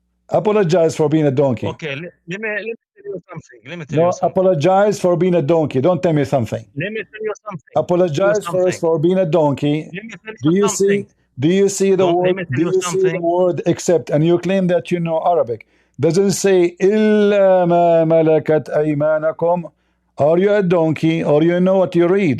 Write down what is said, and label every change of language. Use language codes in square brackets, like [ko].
[en] Apologize for being a donkey. Okay, let me tell you something. Apologize for being a donkey. Don't tell me something. Let me tell you something. Apologize first for being a donkey. Do you see the word? Do you see the word except? And you claim that you know Arabic. Does it say [ar] إِلَّا مَا مَلَكَتْ أَيْمَانَكُمْ? [en] Are you a donkey or you know what you read?